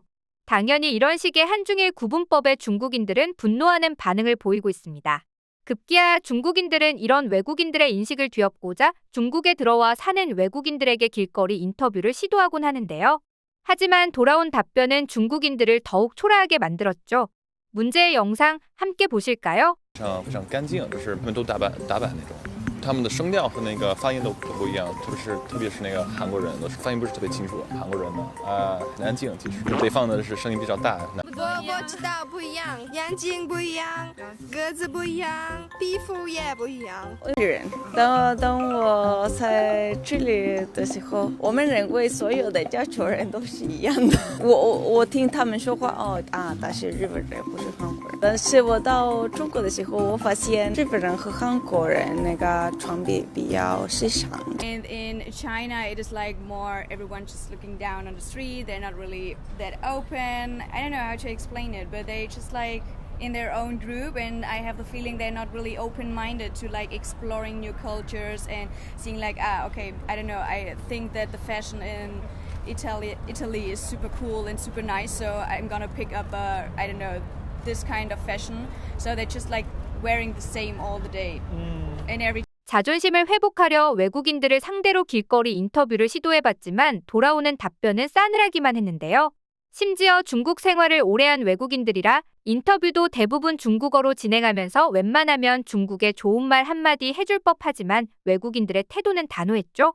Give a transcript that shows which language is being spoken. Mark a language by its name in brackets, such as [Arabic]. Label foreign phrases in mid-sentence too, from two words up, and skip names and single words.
[Korean] 당연히 이런 식의 한중일 구분법에 중국인들은 분노하는 반응을 보이고 있습니다. 급기야 중국인들은 이런 외국인들의 인식을 뒤엎고자 중국에 들어와 사는 외국인들에게 길거리 인터뷰를 시도하곤 하는데요. 하지만 돌아온 답변은 중국인들을 더욱 초라하게 만들었죠. 문제의 영상 함께 보실까요? [Chinese] 非常干净，就是他们都打扮那种，他们的声调和那个发音都不一样，特别是那个韩国人的发音不是特别清楚，韩国人的很安静，其实北方的是声音比较大。我知道不一样，眼睛不一样，个子不一样，皮肤也不一样。人，当我在这里的时候，我们认为所有的亚洲人都是一样的。我听他们说话，他是日本人，不是韩国人。但是我到中国的时候，我发现日本人和韩国人那个穿比较时尚。 [English] And in China, it is like more everyone just looking down on the street. They're not really that open. I don't know how to explain it, but they just like in their own group, and I have the feeling they're not really open-minded to like exploring new cultures and seeing like okay, I don't know, I think that the fashion in Italy is super cool and super nice, so I'm gonna pick up I don't know, this kind of fashion. So they're just like wearing the same all the day and every. [Korean] 자존심을 회복하려 외국인들을 상대로 길거리 인터뷰를 시도해봤지만 돌아오는 답변은 싸늘하기만 했는데요. 심지어 중국 생활을 오래한 외국인들이라 인터뷰도 대부분 중국어로 진행하면서 웬만하면 중국에 좋은 말 한마디 해줄 법하지만 외국인들의 태도는 단호했죠.